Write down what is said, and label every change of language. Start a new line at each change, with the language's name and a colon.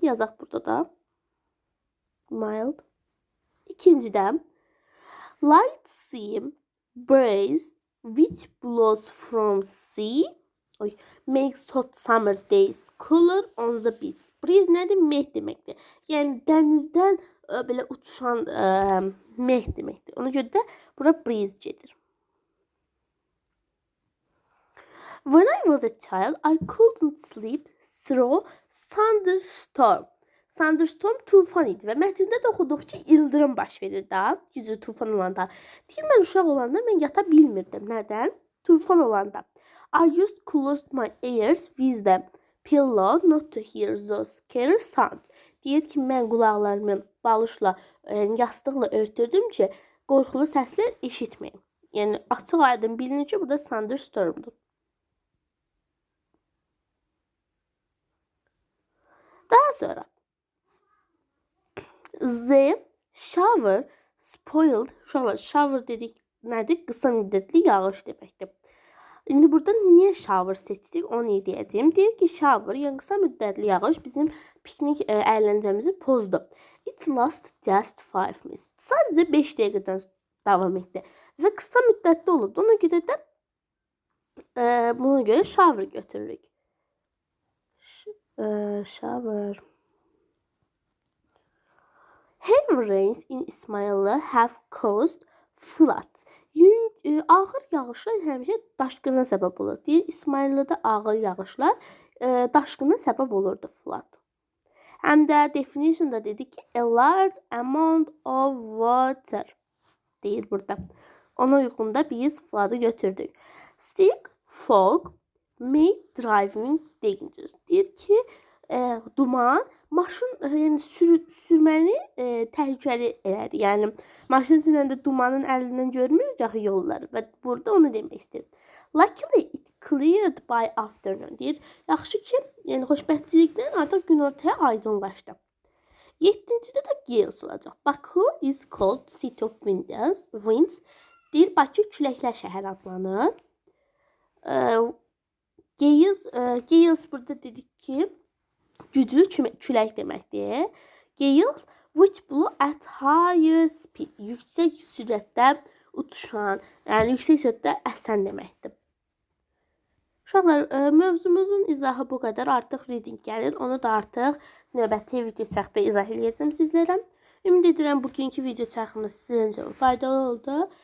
Azerbaijani: Yazaq burada da.
English: Mild. İkincidə light sea breeze which blows from sea makes hot summer days cooler on the beach.
Azerbaijani: Breeze nədir? Meh deməkdir. Yəni dənizdən belə uçuşan meh deməkdir. Ona görə də bura breeze gedir.
English: When I was a child, I couldn't sleep through thunderstorm.
Azerbaijani: Thunderstorm tufan idi və mətndə də oxuduq ki, ildırım baş verir da, güclü tufan olanda. Deyir, mən uşaq olanda mən yata bilmirdim. Nədən? Tufan olanda.
English: I just closed my ears with the pillow not to hear those scary sounds.
Azerbaijani: Deyir ki, mən qulaqlarımı balışla, yastıqla örtürdüm ki, qorxulu səslər eşitməyim. Yəni, açıq aydın bilinir ki, burada thunderstormdur. Daha sonra,
English: the shower spoiled.
Azerbaijani: Uşaqlar, shower dedik nədir? Qısa müddətli yağış deməkdir. İndi burada niyə shower seçdik, onu deyəcəyim. Deyir ki, shower, yəni qısa müddətli yağış bizim piknik əyləncəmizi pozdu.
English: It last just 5 minutes.
Azerbaijani: Sadəcə 5 dəqiqədən davam etdi. Və qısa müddətli olubdu. Ona görə də buna görə shower götürürük.
English: Shower. Heavy rains in İsmail'ı have caused floods.
Azerbaijani: Ağır yağışlar həmişə daşqına səbəb olur. Deyir, İsmail'də ağır yağışlar daşqına səbəb olurdu, flood. Həm də definitionda dedi ki, a large amount of water deyir burada. Ona uyğunda biz flood'ı götürdük.
English: Thick fog made driving dangerous.
Azerbaijani: Deyir ki, duman maşın yəni sürməni təhlükəli elədi. Yəni maşın sürəndə dumanın əlindən görmürük axı yolları və burada onu demək istəyir.
English: Luckily it cleared by afternoon.
Azerbaijani: Deyir, yaxşı ki, yəni xoşbəxtçilikdən artıq günortaya aydınlaşdı. 7-cidə də gales olacaq.
English: Baku is called city of winds.
Azerbaijani: Deyir, Bakı küləklər şəhər adlanır. Gales burada dedik ki, güclü külək deməkdir.
English: Gales which blow at higher speed.
Azerbaijani: Yüksək sürətdə uçuşan, yəni yüksək sürətdə əsən deməkdir. Uşaqlar, mövzumuzun izahı bu qədər. Artıq reading gəlir. Onu da artıq növbəti video çərxdə izah edəcəm sizlərə. Ümid edirəm bugünkü video çərximiz sizin üçün faydalı oldu.